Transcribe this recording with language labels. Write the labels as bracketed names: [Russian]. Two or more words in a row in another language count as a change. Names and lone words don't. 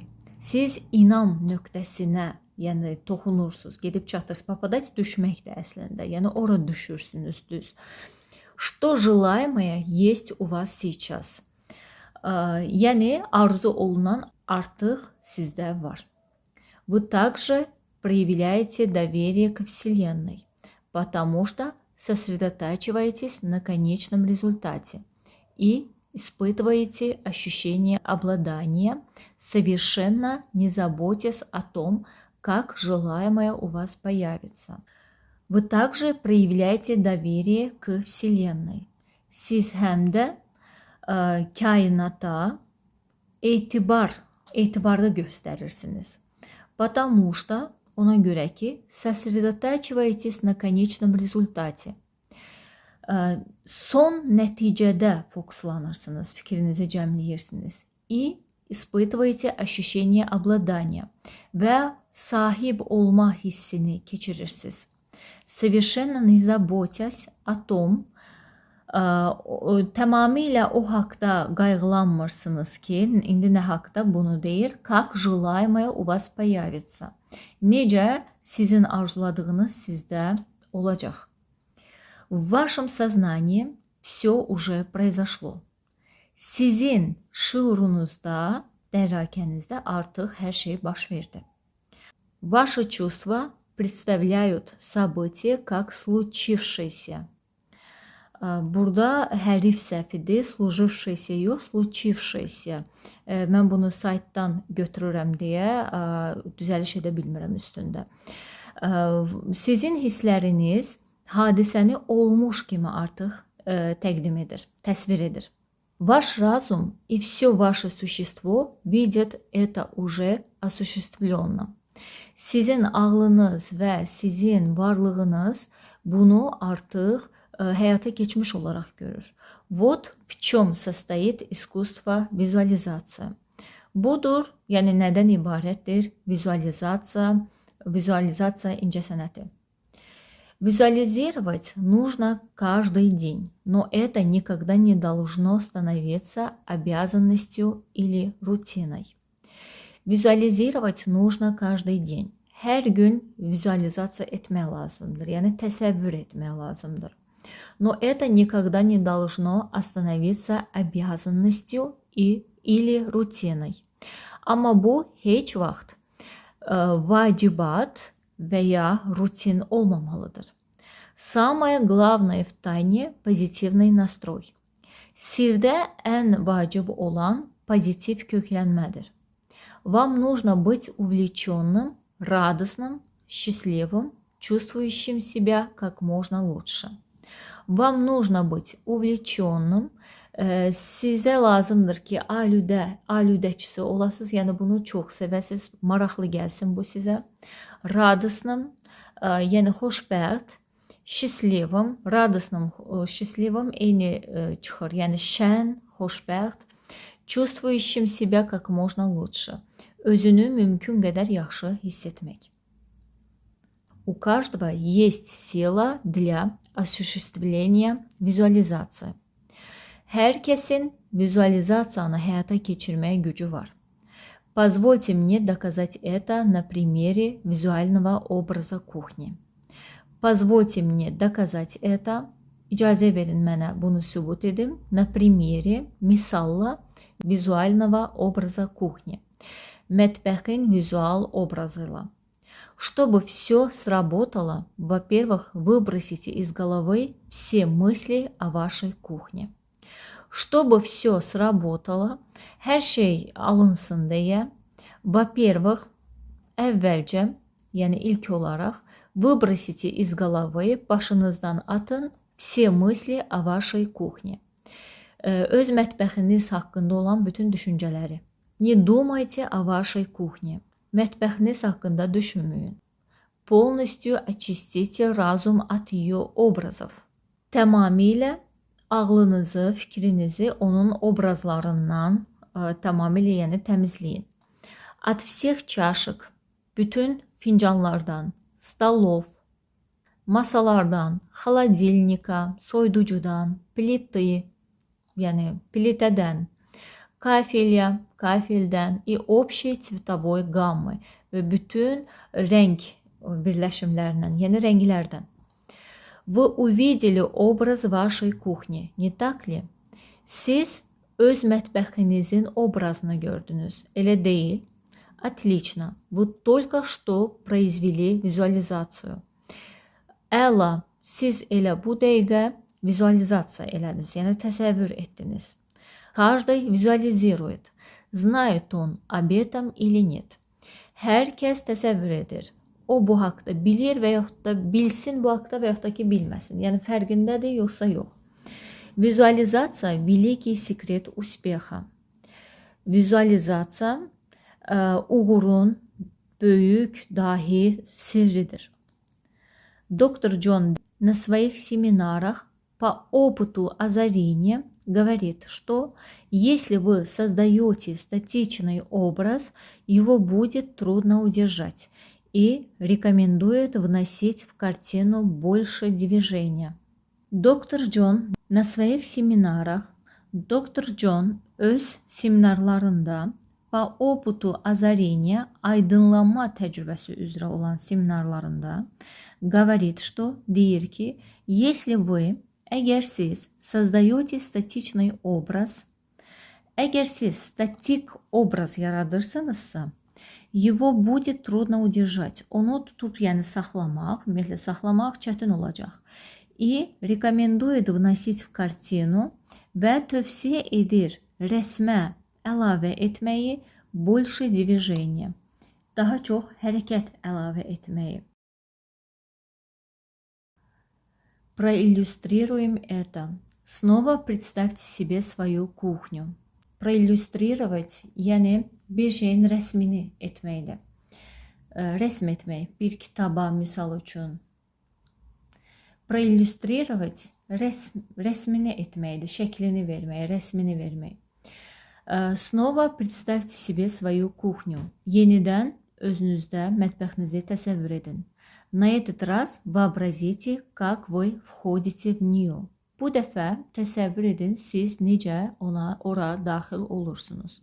[Azerbaijani] Siz inam nöqtəsinə, yəni toxunursunuz, gedib çatırsınız. Попадать düşməkdir əslində, yəni ora düşürsünüz düz. [Russian] Что желаемое есть у вас сейчас. [Azerbaijani] Yəni arzu olunan artıq sizdə var. [Russian] Вы также проявляете доверие к Вселенной, потому что сосредотачиваетесь на конечном результате и испытываете ощущение обладания, совершенно не заботясь о том, как желаемое у вас появится. Вы также проявляете доверие к Вселенной. [Azerbaijani] Siz həm də kainata etibarda göstərirsiniz. [Russian] Потому что, [Azerbaijani] ona görə ki, [Russian] сосредотачиваетесь на конечном результате. [Azerbaijani] Son nəticədə fokuslanırsınız, fikrinizi cəmləyirsiniz. [Russian] И испытываете ощущение обладания [Azerbaijani] və sahib olma hissini keçirirsiniz. [Russian] soвершенно не заботясь о том, [Azerbaijani] tamamilə o haqda qayğılanmırsınız ki, indi nə haqda bunu deyir, [Russian] как желаемое у вас появится. [Azerbaijani] Necə sizin arzuladığınız sizdə olacaq. [Russian] В вашем сознании все уже произошло. [Azerbaijani] Sizin şuurunuzda, dərrakənizdə artıq hər şey baş verdi. [Russian] Ваши чувства представляют событие как случившееся. [Azerbaijani] Burada hərif səhvidir, служившееся yox, случившееся. Mən bunu saytdan götürürəm deyə düzəliş edə bilmirəm üstündə. Sizin hissləriniz hadisəni olmuş kimi artıq təqdim edir, təsvir edir. [Russian] Ваш разум и все ваше существо видят это уже осуществленно. [Azerbaijani] Sizin ağlınız və sizin varlığınız bunu artıq həyata keçmiş olaraq görür. [Russian] Вот в чем состоит искусство визуализации. [Azerbaijani] Budur, yəni nədən ibarətdir vizualizasiya, incəsənəti. [Russian] Визуализировать нужно каждый день, но это никогда не должно становиться обязанностью или рутиной. Vizualizировать нужно каждый день. [Azerbaijani] Hər gün vizualizasiya etmək lazımdır, yəni təsəvvür etmək lazımdır. [Russian] Но это никогда не должно остановиться обязанностью или рутиной. [Azerbaijani] Amma bu heç vaxt vacibat və ya rutin olmamalıdır. [Russian] Самое главное в тайне – позитивный настрой. [Azerbaijani] Sirdə ən vacib olan pozitiv köklənmədir. [Russian] Вам нужно быть увлеченным, радостным, счастливым, чувствующим себя как можно лучше. Вам нужно быть увлеченным. [Azerbaijani] Sizə lazımdır ki, alüdəkisi olasınız, yəni bunu çox sevəsiniz, maraqlı gəlsin bu sizə. Radosным, yəni xoşbəxt, [Russian] счастливым, radosным, счастливым [Azerbaijani] eyni çıxır, yəni şən, xoşbəxt, [Russian] чувствующим себя как можно лучше. [Azerbaijani] Özünü mümkün qədər yaxşı hiss etmək. [Russian] У каждого есть сила для осуществления визуализации. [Azerbaijani] Hər kəsin vizualizasiyanı həyata keçirməyə gücü var. [Russian] Позвольте мне доказать это на примере визуального образа кухни. Позвольте мне доказать это, [Azerbaijani] icazə verin mənə bunu sübut edim, [Russian] на примере, misalla vizuального образа кухни. [Azerbaijani] Mətbəxin vizual obrazıyla. [Russian] Чтобы все сработало, во-первых, выбросите из головы все мысли о вашей кухне. Чтобы все сработало, [Azerbaijani] hər şey alınsın deyə, [Russian] во-первых, [Azerbaijani] əvvəlcə, yəni ilk olaraq, [Russian] выбросите из головы, [Azerbaijani] başınızdan atın, [Russian] все мысли о вашей кухне. [Azerbaijani] Öz mətbəxiniz haqqında olan bütün düşüncələri. [Russian] Не думайте о вашей кухне. [Azerbaijani] Mətbəxiniz haqqında düşünməyin. [Russian] Полностью очистите разум от ее образов. [Azerbaijani] Tamamilə ağlınızı, fikrinizi onun obrazlarından tamamilə yəni təmizləyin. [Russian] От всех чашек, [Azerbaijani] bütün fincanlardan, stolov, masalardan, холодильника, soyuducudan, плиты, yəni plitədən, kafeldən [Russian] и общей цветовой гаммы [Azerbaijani] və bütün rəng birləşimlərindən, yəni rənglərdən. [Russian] Вы увидели образ вашей кухни, не так ли? [Azerbaijani] Siz öz mətbəxinizin obrazını gördünüz, elə deyil? [Russian] Отлично, вы только что произвели визуализацию. [Azerbaijani] Əla, siz elə bu dəqiqə vizualizasiya elədiniz, yəni təsəvvür etdiniz. [Russian] Каждый визуализирует, знает он об этом или нет. [Azerbaijani] Hər kəs təsəvvür edir. O bu haqda bilir və yaxud da bilsin bu haqda və yaxud da ki bilməsin. Yəni fərqindədir yoxsa yox. [Russian] Визуализация – великий секрет успеха. [Azerbaijani] Vizualizasiya uğurun böyük, dahi sirridir. [Russian] Доктор Джон на своих семинарах по опыту озарения говорит, что если вы создаете статичный образ, его будет трудно удержать. и рекомендует вносить в картину больше движения. Доктор Джон на своих семинарах, Доктор Джон [Azerbaijani] öz seminarlarında [Russian] по опыту озарения, [Azerbaijani] aydınlanma təcrübəsi üzrə olan seminarlarında [Russian] говорит, что, [Azerbaijani] deyir ki, [Russian] если вы, [Azerbaijani] əgər siz [Russian] sozдаете статичный образ, [Azerbaijani] əgər siz statik obraz yaradırsanızsa, [Russian] его будет трудно удержать. [Azerbaijani] Onu tutub, yəni saxlamaq, ümumiyyətlə saxlamaq çətin olacaq. [Russian] И рекомендует вносить в картину [Azerbaijani] və tövsiyə edir rəsmə əlavə etməyi, [Russian] больше движения, [Azerbaijani] daha çox hərəkət əlavə etməyi. [Russian] Проиллюстрируем это. Снова представьте себе свою кухню. Проиллюстрировать, [Azerbaijani] yəni bir şeyin rəsmini etməkdir. Rəsm etmək, bir kitaba misal üçün. Проиллюстрировать, rəsmini etməkdir, şəklini vermək, rəsmini vermək. [Russian] Снова представьте себе свою кухню. [Azerbaijani] Yenidən özünüzdə mətbəxinizi təsəvvür edin. [Russian] На этот раз вообразите, как вы входите в нее. [Azerbaijani] Bu dəfə təsəvvür edin, siz necə ora daxil olursunuz.